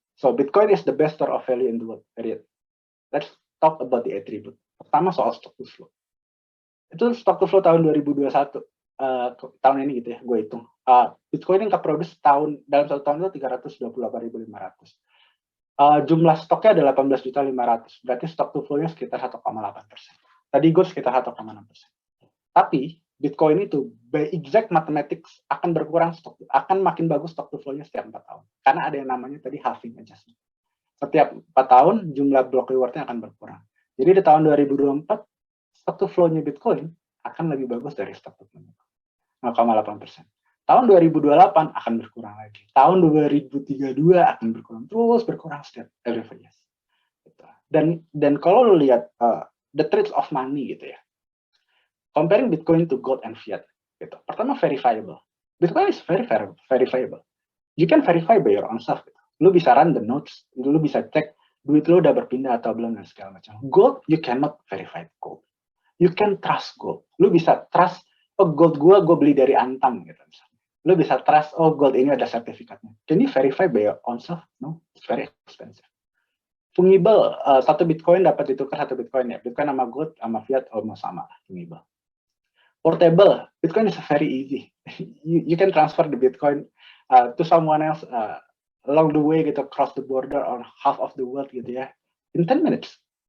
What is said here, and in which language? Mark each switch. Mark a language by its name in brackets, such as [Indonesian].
[English] So Bitcoin is the best store of value in the world, period. Let's talk about the attribute. [Indonesian] Pertama soal stock to flow. Itu stock to flow tahun 2021, tahun ini gitu ya, gue hitung. Bitcoin yang keproduksi dalam satu tahun itu 328.500. Jumlah stoknya ada 18.500.000, berarti stock to flow-nya sekitar 1,8%. Tadi gue sekitar 1,6%. Tapi Bitcoin itu [English] by exact mathematics [Indonesian] akan makin bagus stock to flow-nya setiap 4 tahun. Karena ada yang namanya tadi halving adjustment. Setiap 4 tahun jumlah block reward-nya akan berkurang. Jadi di tahun 2024 stock to flow-nya Bitcoin akan lebih bagus dari stock to flow-nya 0,8%. Tahun 2028 akan berkurang lagi. Tahun 2032 akan berkurang. Terus berkurang setiap [English] every 5 years. [Indonesian] Dan kalau lo lihat [English] the traits of money [Indonesian] gitu ya. [English] Comparing Bitcoin to gold and fiat. [Indonesian] Gitu. Pertama, [English] verifiable. Bitcoin is very verifiable. You can verify by your own self. [Indonesian] Gitu. Lu bisa [English] run the nodes, [Indonesian] lu bisa cek duit lu udah berpindah atau belum dan segala macam. [English] Gold, you cannot verify gold. You can trust gold. [Indonesian] Lu bisa trust, oh gold gue beli dari Antam gitu misalnya. Lu bisa trust, oh gold ini ada sertifikatnya. [English] Can you verify by your own self? No, it's very expensive. Fungible, [Indonesian] satu Bitcoin dapat ditukar satu Bitcoin ya. [English] Bitcoin sama gold sama fiat almost sama, fungible. Portable, Bitcoin is very easy. You can transfer the Bitcoin to someone else along the way gitu, cross the border or half of the world gitu ya. In 10 minutes.